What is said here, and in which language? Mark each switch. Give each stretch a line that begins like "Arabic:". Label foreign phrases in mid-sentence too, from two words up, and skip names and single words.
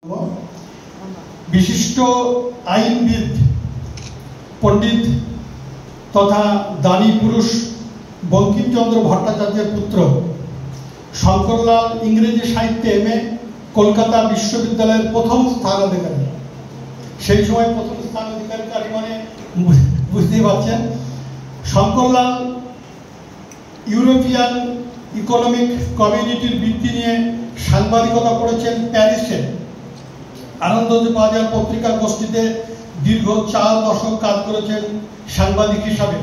Bangla: বিশিষ্ট আইনবিদ পণ্ডিত তথা দানী পুরুষ বঙ্কিমচন্দ্র ভট্টাচার্য পুত্র শঙ্করলাল ইংরেজি সাহিত্যে এমএ কলকাতা বিশ্ববিদ্যালয় প্রথম স্থান অধিকারী সেই সময় প্রথম স্থান অধিকারী মানে বুঝতেই পারছেন। শঙ্করলাল ইউরোপিয়ান ইকোনমিক কমিউনিটির বৃত্তি নিয়ে সাংবাদিকতা করেছেন প্যারিসে। আনন্দবাজার পত্রিকা গোষ্ঠীতে দীর্ঘ 4 দশক কাজ করেছেন সাংবাদিক হিসাবে।